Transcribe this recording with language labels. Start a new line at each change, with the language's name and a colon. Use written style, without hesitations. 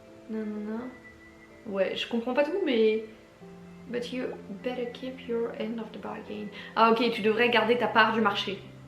French: Non, non, non. Ouais, je comprends pas tout, mais...
English: But you better keep your end of the bargain.
French: Ah ok, tu devrais garder ta part du marché.